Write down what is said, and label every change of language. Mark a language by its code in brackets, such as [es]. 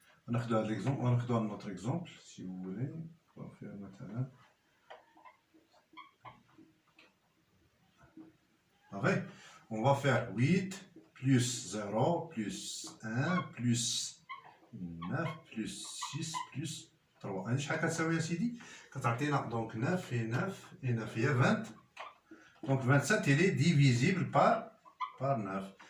[fr] On a fait l'exemple, on a un autre exemple, si vous voulez. On va faire maintenant. Pareil. On va faire 8 plus 0 plus 1 plus 9 plus 6 plus 3. [ar] هذه شحال كتساوي سيدي؟ كتعطينا دونك 9 et 9 et 9 هي 20. [fr] Donc 27 il est divisible par 9.